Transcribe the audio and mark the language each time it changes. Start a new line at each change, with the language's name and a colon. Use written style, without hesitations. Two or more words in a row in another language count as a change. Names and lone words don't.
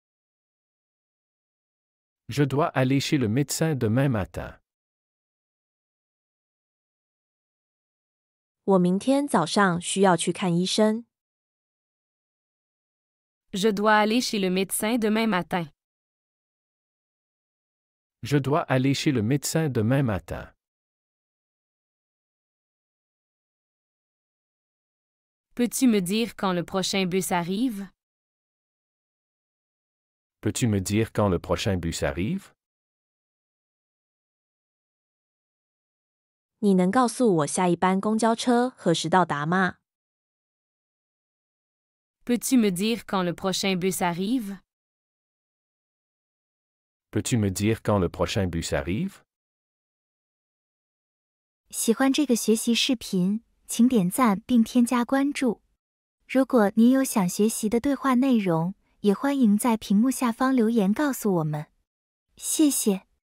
French: Je dois aller chez le médecin demain matin.
Chinese: 我明天早上需要去看医生。
French: Je dois aller chez le médecin demain matin. Je dois aller chez le médecin demain matin. Peux-tu me dire quand le prochain bus arrive? Peux-tu me dire quand le prochain bus arrive?
Chinese: 你能告诉我下一班公交车何时到达吗？
French: Peux-tu me dire quand le prochain bus arrive? Peux-tu me dire quand le prochain bus arrive?
Chinese: 喜欢这个学习视频，请点赞并添加关注。如果您有想学习的对话内容，也欢迎在屏幕下方留言告诉我们。谢谢。